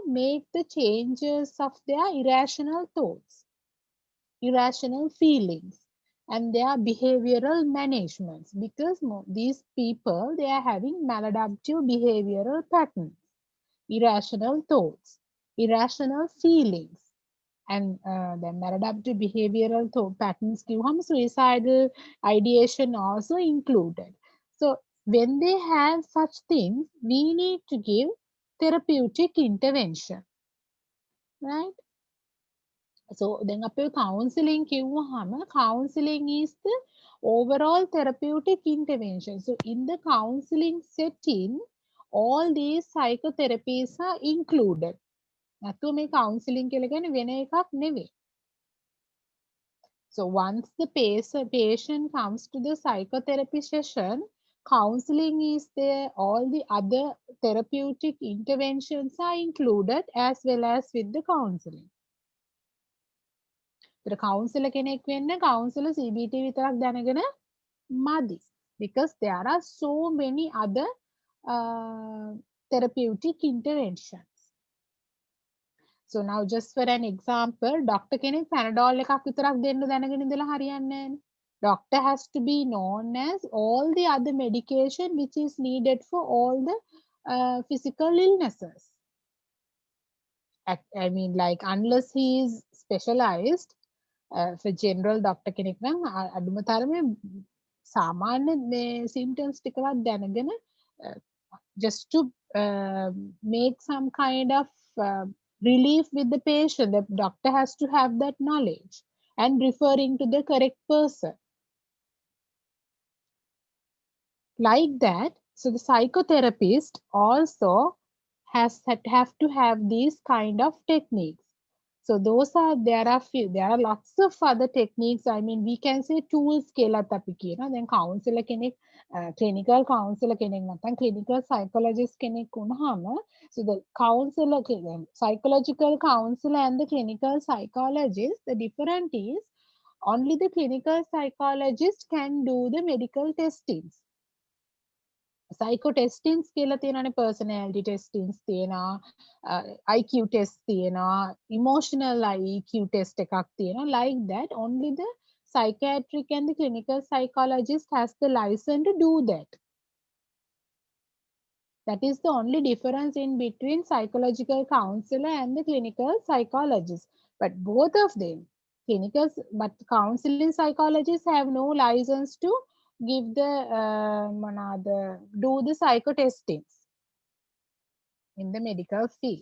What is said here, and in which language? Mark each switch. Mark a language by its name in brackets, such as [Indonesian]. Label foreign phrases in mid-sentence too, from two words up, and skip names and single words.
[English] make the changes of their irrational thoughts, irrational feelings, and their behavioral managements, because these people, they are having maladaptive behavioral patterns, irrational thoughts, irrational feelings, and the maladaptive behavioral patterns කිව්වම suicidal ideation also included. So when they have such things, we need to give therapeutic intervention, right? So then [Sinhala] අපේ counseling කිව්වහම, [English] counseling is the overall therapeutic intervention. So in the counseling setting, all these psychotherapies are included. [Sinhala] නැතුව මේ counseling කියලා කියන්නේ වෙන එකක් නෙවෙයි. [English] So once the patient comes to the psychotherapy session, counseling is there, all the other therapeutic interventions are included as well as with the counseling. The counselor [Sinhala] කෙනෙක් වෙන්න counselor CBT විතරක් දැනගෙන මදි, [English] because there are so many other therapeutic interventions. So now just for an example, [Sinhala] doctor කෙනෙක් Panadol එකක් විතරක් දෙන්න දැනගෙන ඉඳලා හරියන්නේ නැහැ. [English] Doctor has to be known as all the other medication which is needed for all the physical illnesses. I mean, like, unless he is specialized, for general doctor [Sinhala] කෙනෙක් නම් අඩුම තරමේ සාමාන්‍ය මේ symptoms ටිකවත් දැනගෙන [English] just to make some kind of relief with the patient, the doctor has to have that knowledge and referring to the correct person. Like that, so the psychotherapist also have to have these kind of techniques. So those are, there are lots of other techniques. I mean, we can say tools [Sinhala] කියලාත් අපි කියනවා. දැන් counselor කෙනෙක්, [English] clinical counselor [Sinhala] කෙනෙක් නැත්නම් [English] clinical psychologist [Sinhala] කෙනෙක් වුණාම, [English] so the counselor, psychological counselor and the clinical psychologist, the difference is only the clinical psychologist can do the medical testings. Psycho testings [Sinhala] කියලා තියෙනවානේ, [English] personality testings තියෙනවා, IQ test තියෙනවා, emotional IQ test [Sinhala] එකක් තියෙනවා. [English] Like that, only the psychiatric and the clinical psychologist has the license to do that. That is the only difference in between psychological counselor and the clinical psychologist. But both of them, but counseling psychologists have no license to give the do the psychotestings in the medical field.